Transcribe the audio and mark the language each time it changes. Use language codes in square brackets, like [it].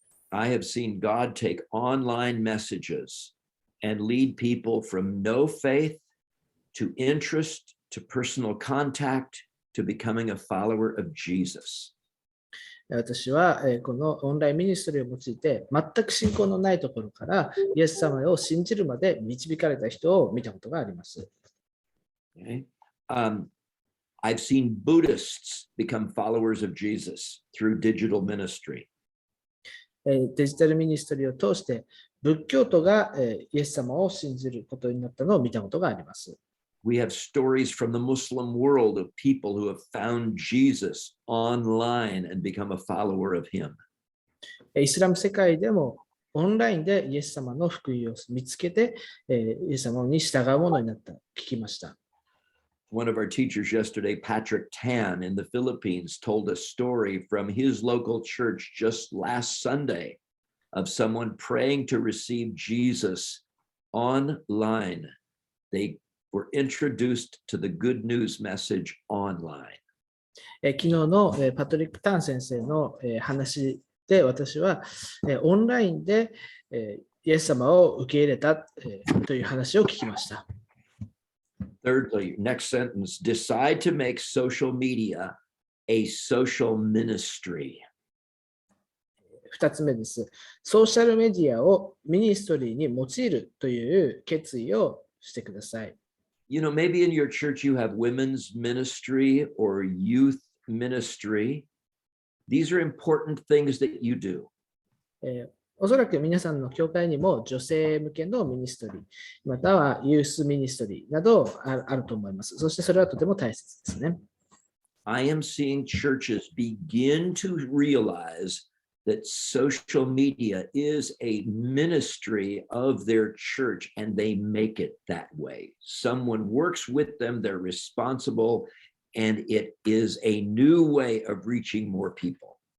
[en] I have seen God take online messages and lead people from no faith to interest to personal contact to becoming a follower of Jesus. [ja] 私はこのオンラインミニストリーを用いて、全く信仰のないところからイエス様を信じるまで導かれた人を見たことがあります。 [en] Okay. I've seen Buddhists become followers of Jesus through digital ministry. [ja] デジタルミニストリーを通して仏教徒がイエス様を信じることになったのを見たことがあります。 [en] We have stories from the Muslim world of people who have found Jesus online and become a follower of him. [ja] イスラム世界でもオンラインでイエス様の福音を見つけて、イエス様に従うものになったと聞きました。 [en] One of our teachers yesterday, Patrick Tan in the Philippines, told a story from his local church just last Sunday of someone praying to receive Jesus online. They were introduced to the good news message online. [ja] 昨日のパトリック・タン先生の話で私はオンラインでイエス様を受け入れたという話を聞きました。 [en] Thirdly, next sentence, decide to make social media a social ministry. [ja] 2つ目です。ソーシャルメディアをミニストリーに用いるという決意をしてください。 [en] You know, maybe in your church you have women's ministry or youth ministry. These are important things that you do. [ja] おそらく皆さんの教会にも女性向けのミニストリー、またはユースミニストリーなどあると思います。そしてそれはとても大切ですね。 [en] I am seeing churches begin to realize that social media is a ministry of their church and they make it that way. Someone works with them, they're responsible, and it is a new way of reaching more people.